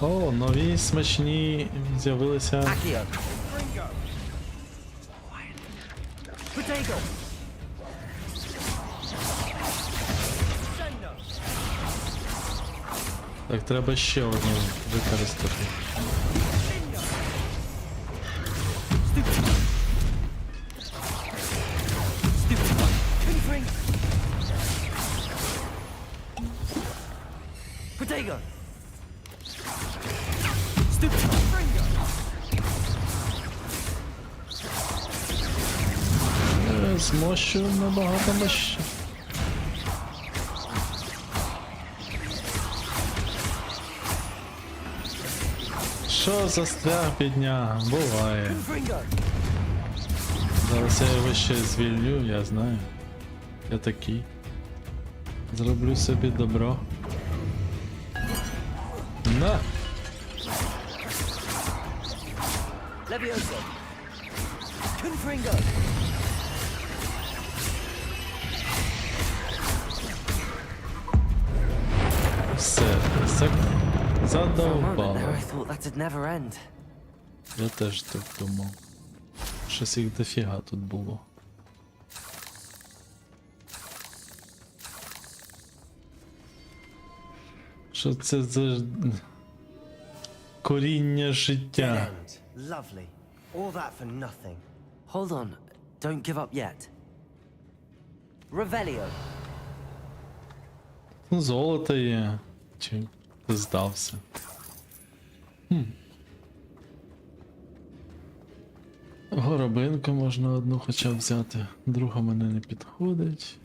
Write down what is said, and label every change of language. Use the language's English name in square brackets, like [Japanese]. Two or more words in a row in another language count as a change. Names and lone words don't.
[Ukrainian] О, нові смачні з'явилися. [Latin] Accio. Bodega. [Ukrainian] Так, треба ще одну використати. [Latin] Confringo. Bodega. Stupid. Confringo. [Ukrainian] Змощу набагато мощ. Що застряг бідняга? Буває. [Latin] Confringo. [Ukrainian] Зараз я його ще звільню, я знаю. Я такий. Зроблю собі добро. На! [Latin] Leviosa. Confringo. [Ukrainian] Все, так [English] For a moment there, I [Ukrainian] задовбало. [English] thought that'd never end. [Ukrainian] Я теж так думав. Щось їх дофіга тут було. Що це за коріння життя? [English] End. Lovely. All that for nothing. Hold on. Don't give up yet. [Latin] Revelio. [Ukrainian] Ну, золото є. Чи ти здався? Горобинку можна одну хоча б взяти. Друга мене не підходить.